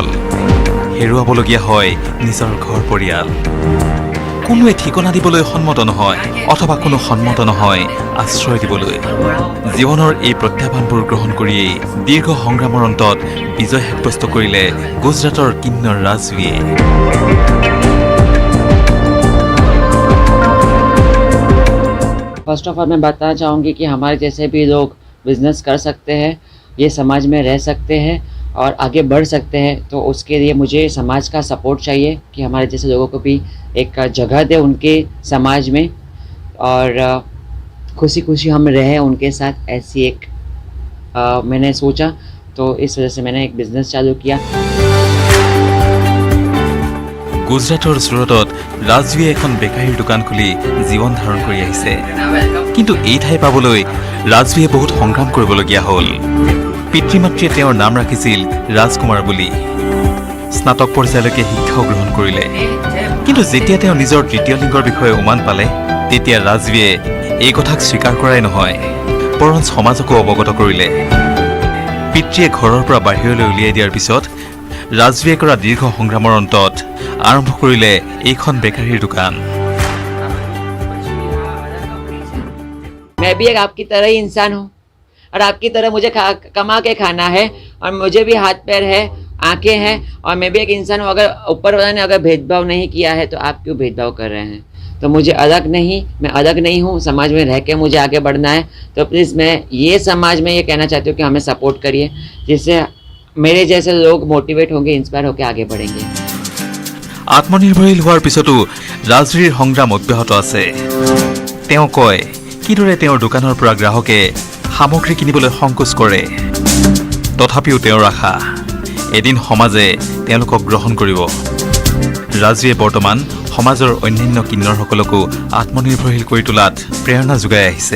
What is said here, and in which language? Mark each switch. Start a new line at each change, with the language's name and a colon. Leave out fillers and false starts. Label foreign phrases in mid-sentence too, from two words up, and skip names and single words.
Assamese: হেৰুৱাবলগীয়া হয় নিজৰ ঘৰ পৰিয়াল। কোনোৱে ঠিকনা দিবলৈ সন্মত নহয় অথবা কোনো সন্মত নহয় আশ্ৰয় দিবলৈ। জীৱনৰ এই প্ৰত্যাহ্বানবোৰ গ্ৰহণ কৰিয়েই দীৰ্ঘ সংগ্ৰামৰ অন্তত বিজয় সাব্যস্ত কৰিলে গুজৰাটৰ কিন্নৰ ৰাজবীয়ে।
English: first of all
Hindi: मैं बताना चाहूँगी कि हमारे जैसे भी लोग बिज़नेस कर सकते हैं, ये समाज में रह सकते हैं और आगे बढ़ सकते हैं, तो उसके लिए मुझे समाज का सपोर्ट चाहिए कि हमारे जैसे लोगों को भी एक जगह दे उनके समाज में और खुशी खुशी हम रहें उनके साथ। ऐसी एक मैंने सोचा, तो इस वजह से मैंने एक बिज़नेस चालू किया।
Assamese: গুজৰাটৰ চুৰটত ৰাজবীয়ে এখন বেকাৰীৰ দোকান খুলি জীৱন ধাৰণ কৰি আহিছে। কিন্তু এই ঠাই পাবলৈ ৰাজবীয়ে বহুত সংগ্ৰাম কৰিবলগীয়া হ'ল। পিতৃ মাতৃয়ে তেওঁৰ নাম ৰাখিছিল ৰাজকুমাৰ বুলি। স্নাতক পৰ্যায়লৈকে শিক্ষাও গ্ৰহণ কৰিলে। কিন্তু যেতিয়া তেওঁ নিজৰ তৃতীয় লিংগৰ বিষয়ে উমান পালে, তেতিয়া ৰাজবীয়ে এই কথাক স্বীকাৰ কৰাই নহয়, বৰঞ্চ সমাজকো অৱগত কৰিলে। পিতৃয়ে ঘৰৰ পৰা বাহিৰলৈ উলিয়াই দিয়াৰ পিছত ৰাজবীয়ে কৰা দীৰ্ঘ সংগ্ৰামৰ অন্তত আৰম্ভ কৰিলে এইখন বেকাৰীৰ দোকান।
Hindi: मैं भी एक आपकी तरह ही इंसान हूँ और आपकी तरह मुझे कमा के खाना है और मुझे भी हाथ पैर है, आंखें हैं और मैं भी एक इंसान हूँ। अगर ऊपर वाला ने अगर भेदभाव नहीं किया है तो आप क्यों भेदभाव कर रहे हैं? तो मुझे मैं अलग नहीं हूँ, समाज में रह के मुझे आगे बढ़ना है। तो प्लीज़ मैं ये समाज में ये कहना चाहती हूँ कि हमें सपोर्ट करिए, जिससे मेरे जैसे लोग मोटिवेट होंगे, इंस्पायर होकर आगे बढ़ेंगे।
Assamese: আত্মনিৰ্ভৰশীল হোৱাৰ পিছতো ৰাজুৰীৰ সংগ্ৰাম অব্যাহত আছে। তেওঁ কয় কিদৰে তেওঁৰ দোকানৰ পৰা গ্ৰাহকে সামগ্ৰী কিনিবলৈ সংকোচ কৰে। তথাপিও তেওঁৰ আশা এদিন সমাজে তেওঁলোকক গ্ৰহণ কৰিব। ৰাজুৱে বৰ্তমান সমাজৰ অন্যান্য কিন্নৰসকলকো আত্মনিৰ্ভৰশীল কৰি তোলাত প্ৰেৰণা যোগাই আহিছে।